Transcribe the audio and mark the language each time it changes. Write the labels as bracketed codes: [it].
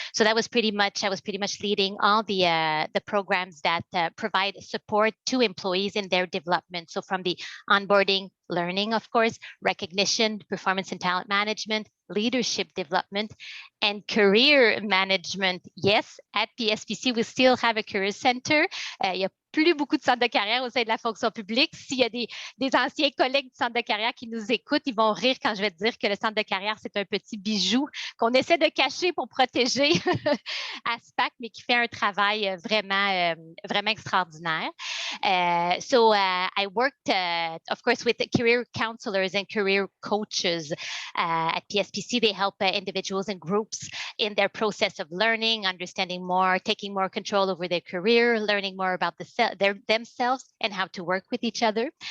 [en] So that was I was pretty much leading all the programs that provide support to employees in their development. So from the onboarding, learning, of course, recognition, performance and talent management, leadership development, and career management. Yes, at PSPC, we still have a career center. [fr] Il y a plus beaucoup de centres de carrière au sein de la fonction publique. S'il y a des anciens collègues du centre de carrière qui nous écoutent, ils vont rire quand je vais te dire que le centre de carrière, c'est un petit bijou qu'on essaie de cacher pour protéger ASPAC, mais qui fait un travail vraiment extraordinaire. [en] So I worked, of course, with the career counselors and career coaches at PSPC. They help individuals and groups in their process of learning, understanding more, taking more control over their career, learning more about themselves and how to work with each other.